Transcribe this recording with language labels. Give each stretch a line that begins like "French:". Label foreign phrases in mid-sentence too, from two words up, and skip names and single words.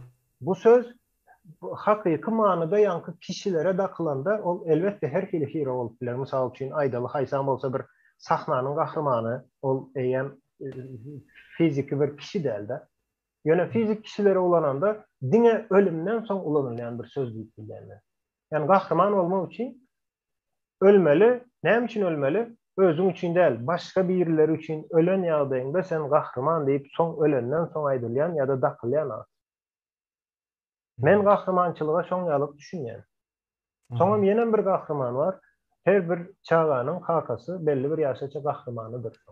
Turkmen: Bu söz hakyky manyda ýanky kişilere dakylanda ol elbetde her kili hero bolup biler. Mysal üçin Aýdaly haýsam bolsa bir sahnanyň gahrymany, ol eýen fiziki bir kişi däl-de. Ýöne fizik kişilere ulananda diňe ölümden soň ulanylýan bir söz diýip bilýärler. Yani gahryman olmak için ölmeli. Näme için ölmeli? Özüň üçin däl, başga birileri üçin ölen ýagdaýynda sen gahryman diýip soň ölenden soň aýdylýan ýa-da dakylýan. Men gahrymançylyga şoň ýalyk düşünýän. Soňam ýene bir gahryman bar. Her bir çağanyň kakasy belli bir ýaşaça gahrymanydyr.